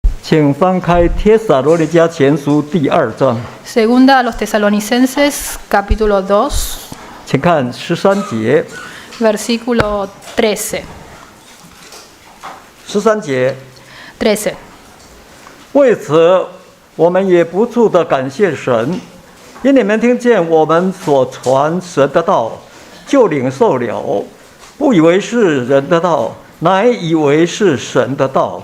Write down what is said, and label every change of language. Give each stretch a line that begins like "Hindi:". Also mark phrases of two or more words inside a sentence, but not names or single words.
Chinese: 请翻开帖撒罗尼迦前书第2章，
Spanish: Segunda a los Tesalonicenses, capítulo 2,
Chinese: 请看13节。
Spanish: versículo 13.
Chinese: 13节， 13. 为此，我们也不住地感谢神，因你们听见我们所传神的道，就领受了，不以为是人的道，乃以为是神的道。